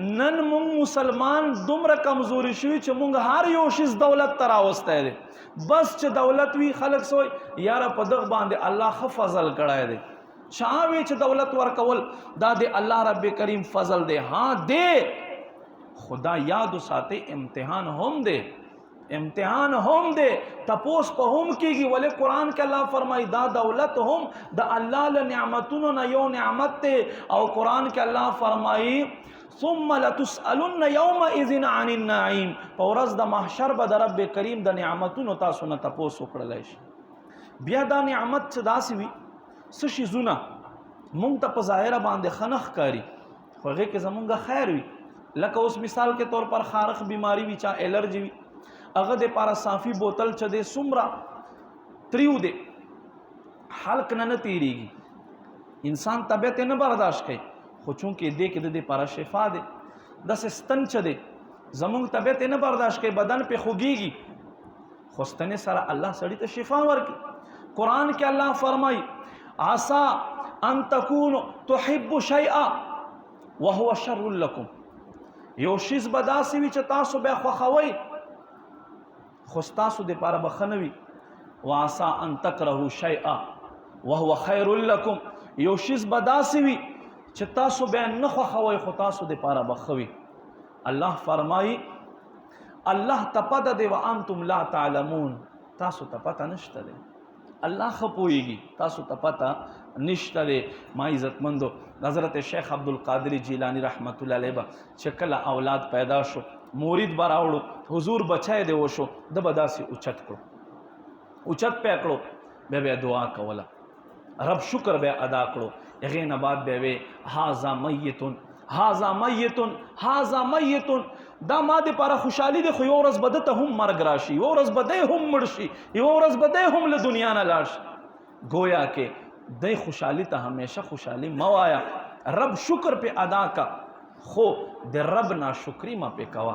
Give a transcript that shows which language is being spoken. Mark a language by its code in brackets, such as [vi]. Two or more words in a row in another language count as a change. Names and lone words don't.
[ps] نن مونږ مسلمان دومره کمزوري شوي چې مونږ هر یو شیز دولت ته راوستی دی، بس چې دولت وي خلک سوی یاره په دغه باندې الله ښه فضل کړی دی، چاوي چې دولت ورکول دا د الله رب کریم فضل دی. ها دی خدا یاد ساتي امتحان هم دی، امتحان هم دی، تپوس په هم کېږي. ولې قرآن کې الله فرمایي دا دولت هم د الله له نعمتونو نه یو نعمت دی. او قرآن کې الله فرمایي [ar] ثم لتسألن يومئذ عن النعيم. [ps] په ورځ د محشر به د رب کریم د نعمتونو تاسو نه تپوس وکړلی شي. بیا دا نعمت چې داسې وي څه شیزونه مونږ ته په ظاهره باندې ښه نه ښکاري خو هغې کې زمونږ خیر وي. لکه اوس [ur] مثال کے طور پر [ps] خارخ بیماری وي، چا الرجی وي، هغه د پاره صافي بوتل چې دی څومره تریو دی حلق نه تیریږي، انسان طبیعت نه برداشت کوي. خو چونکې دې کې د دې پاره شفا دی. داسې ستن چې دی زمونږ طبیعت نه برداشت کوي، بدن پې خوږیږي، خو ستنې سره الله سړي ته شفا ورکړي. قرآن کې الله فرمایي [ar] عسى ان تكونوا تحبوا شيئا وهو شر لكم. [ps] یو شیز به داسې وي چې تاسو بیا خوښوئ خو ستاسو دپاره به ښه نه وي. [ar] وعسى ان تکرهوا شیئا وهو خیر لكم. [ps] یو شیز به داسې وي چې تاسو بیا نه خوښوئ خو تاسو دپاره به ښه وي. الله فرمایي الله ته پته دی [ar] وانتم لا تعلمون. [ps] تاسو ته پته نشته دی، الله ښه پوهیږي، تاسو ته پته نشته دی. ما عزتمندو حضرت شیخ عبدالقادر جیلانی [ar] رحمت الله علیه [ps] به چې کله اولاد پیدا شو مورید به راوړو، حضور بچی دی وشو، ده به داسې اوچت کړو، اوچت پی کړو، بیا به دعا کوله، رب شکر به ادا کړو. هغې نه بعد به وی [ar] هذا میتون هذا میتون هذا میتون. [ps] دا ما دپاره خوشحالي دی خو یوه ورځ به ده ته هم مرګ راشي، یوه ورځ به دی هم مړ شي، یوه ورځ به دی هم له دنیا نه لاړ شي. گویا کې دی خوشحالي ته همیشه خوشحالي مه وایه، رب شکر پې ادا کا خو د رب ناشکري مه پې کوه.